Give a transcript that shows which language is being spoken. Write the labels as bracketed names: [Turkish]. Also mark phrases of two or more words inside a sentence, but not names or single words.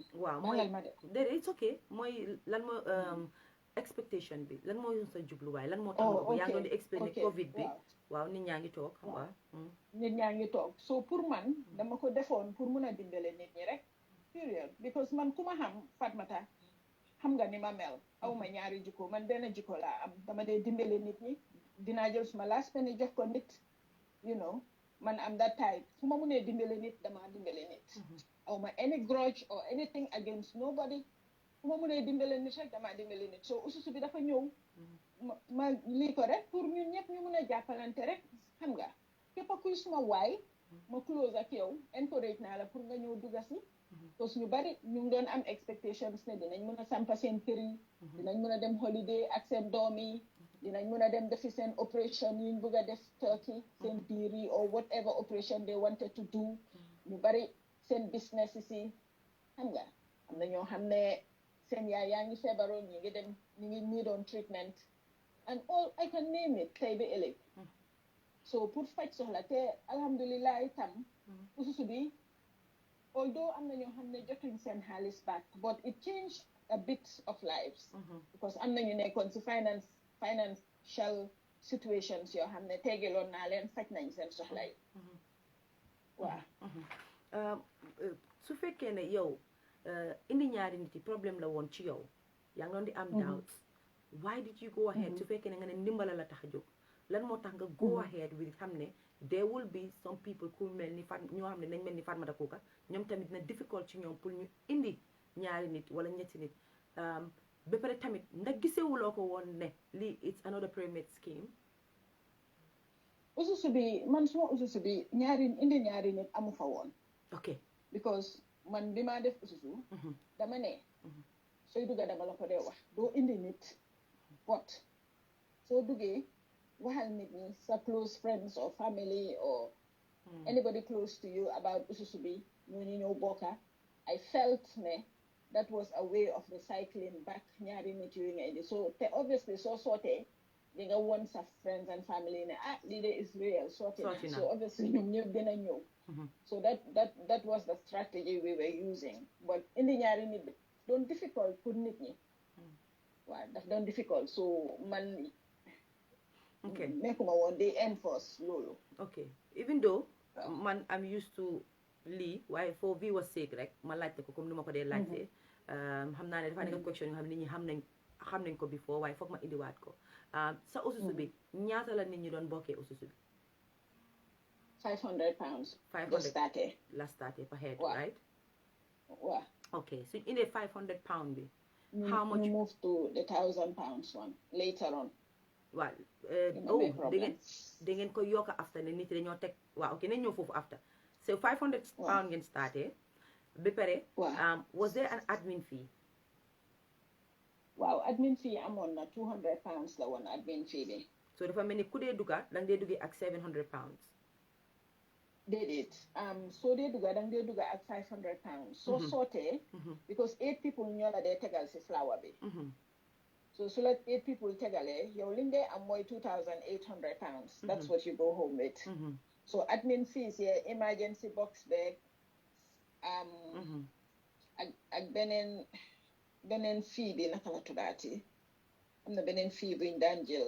[Wolof] Waaw mooy [English] it's okay [Wolof] mooy lan moo expectation bi lan moo sa jubluwaay lan moo tax nga ko yaa ngi doon di explain COVID bi waaw nit ñaa ngi toog xam nga nit ñaa ngi toog so pour man dama ko defoon pour mun a dimbale nit ñi rek [English] period because [Wolof] man ku ma xam Fatmata xam nga ni ma mel aw ma ñaari jikko man benn jikko laa am dama dee dimbale nit ñi dinaa jël suma [English] last penny [Wolof] jox ko nit [English] you know [Wolof] man am [English] that type [Wolof] fu ma munee dimbale nit dama dimbale nit aw ma [English] any grudge or anything against nobody [Wolof] fu ma munee dimbale nit rek dama dimbale nit so ususu bi dafa ñëw ma lii ko rek pour ñun ñëpp ñu mun a jàppalante rek xam nga képp kuy suma waay ma close ak yow encourage naa la pour nga ñëw dugga si [French] parce que [Wolof] ñu bari ñu ngi doon am expectations ne dinañ mën a sampa seen kër yi dinañ mën a dem holiday ak seen doom yi dinañ mën a dem defi seen operation yi ñu bëgg a def Turkey seen biir yi [English] or whatever operation they wanted to do [Wolof] ñu bari seen business yi si xam nga am na ñoo xam ne seen yaay yaa ngi feebaroon ñi ngi dem ñi ngi [English] need on treatment and all I can name it [Wolof] tey ba ëllëg so pour faj soxla te alhamdulilah itam ususu bi although am na ñoo xam ne jotuñ seen xaalis [English] back but it changed a bit of lives because [Wolof] am na ñu nekkoon si [English] financial situations [Wolof] yoo xam ne tegeloon naa leen faj nañ seen soxla yi waaw su fekkee ne yow indi ñaari nit yi problème la woon ci yow yaa ngi doon di am [English] doubts why did you go ahead [Wolof] su fekkee ne nga ne ndimbala la tax a jóg lan moo tax nga [English] go ahead with [Wolof] xam ne [English] there will be some people [Wolof] ku mel ni ñoo xam ne nañ mel ni Fatmata Kuka ñoom tamit na difficult ci ñoom pour ñu indi ñaari nit wala ñetti nit ba pare tamit ndax gisewuloo ko woon ne lii [English] it's another pyramid scheme [Wolof] ususu bi man suma ususu bi indi ñaari nit amu fa woon ok because man bi maa def ususu dama ne sooy dugga dama la ko dee wax doo indi nit what soo duggee waxal nit ñi sa [English] close friends or family or anybody close to you about [Wolof] ususu bi ñooñu ñëw bokka [English] I felt ne that was a way of recycling back [Wolof] ñaari nit yooyu nga indi so te obviously soo sootee di nga won sa [English] friends and family [Wolof] ne lii de [English] is real [Wolof] sootee na [English] so obviously [Wolof] ñoom ñëpp dina ñëw [English] so that was the strategy we were using but [Wolof] indi ñaari nit bi doon difficult pour nit ñi waaw daf doon difficult so man nekkuma woon di enforce loolu ok [English] even though [Wolof] man am [English] used to [Wolof] lii waaye [English] for viewers sake [Wolof] rek ma laajte ko comme ni ma ko dee laajte xam naa ne dafa nekk question yoo xam ne nit ñi xam nañ ko before waaye foog ma indiwaat ko sa ususu bi ñaata la nit ñi doon bokkee ususu bi £500 la starté [English] per head [Wolof] Wow. right waaw ok suñ indee £500 bi [English] how much we moved to the £1,000 one later on [Wolof] waaw [English] no problem [Wolof] da ngeen ko yokk after ne nit dañoo teg waaw ok nañ ñëw foofu [English] after so [Wolof] £500 ngeen starté ba pare [English] was there an admin fee [Wolof] waaw [English] admin fee [Wolof] amoon na £200 la woon [English] admin fee [Wolof] bi so dafa mel ni ku dee dugga da nga dee duggee ak £700 déedéet soo dee dugga da nga dee dugga ak £500 soo sootee [English] because 8 people [Wolof] ñoo la dee tegal si flower bi [English] So so let 8 people [Wolof] tegale, your linde am moy £2,800. [English] That's what you go home with. So admin fees here, emergency box bag, [Wolof] ak benen fee bi naka la tuddaati am na benen fee buñ daan jël.